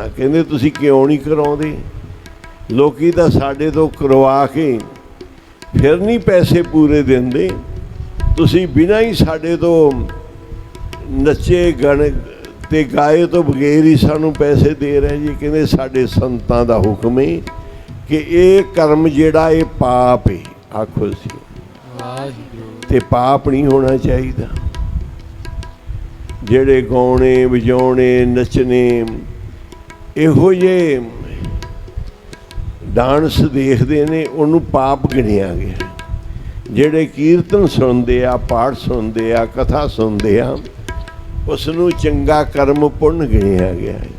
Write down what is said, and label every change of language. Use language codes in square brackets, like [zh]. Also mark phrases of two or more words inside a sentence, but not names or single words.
[pa] ਕਹੰਦੇ ਤੁਸੀ ਕਿਉਂ ਨਹੀਂ ਕਰਾਉਂਦੇ? ਲੋਕੀ ਤਾਂ ਸਾਡੇ ਤੋ ਕਰਵਾ ਕੇ ਫਿਰ ਨਹੀਂ ਪੈਸੇ ਪੂਰੇ ਦਿੰਦੇ, ਤੁਸੀ ਬਿਨਾ ਹੀ ਸਾਡੇ ਤੋ ਨਚੇ ਗਣ ਤੇ ਗਾਏ ਤੋ ਬਗੈਰ ਹੀ ਸਾਨੂ ਪੈਸੇ ਦੇ ਰਹੇ ਜੀ। ਕਹੰਦੇ ਸਾਡੇ ਸੰਤਾਂ ਦਾ ਹੁਕਮ ਹੈ ਕਿ ਯੇ ਕਰਮ ਜਿਹੜਾ ਯੇ ਪਾਪ ਹੈ। ਆਖੋ ਸੀ ਤੇ ਪਾਪ ਨਹੀਂ ਹੋਣਾ ਚਾਹੀਏ। ਜਿਹੜੇ ਗਾਉਣੇ ਵਜਾਉਣੇ ਨੱਚਣੇ ਇਹੋ ਜਿਹੇ ਡਾਂਸ ਦੇਖਦੇ ਨੇ, ਉਹਨੂੰ ਪਾਪ ਗਿਣਿਆ ਗਿਆ। ਜਿਹੜੇ ਕੀਰਤਨ ਸੁਣਦੇ ਆ, ਪਾਠ ਸੁਣਦੇ ਆ, ਕਥਾ ਸੁਣਦੇ ਆ, ਉਸ ਨੂੰ ਚੰਗਾ ਕਰਮ ਪੁੰਨ ਗਿਣਿਆ ਗਿਆ ਹੈ।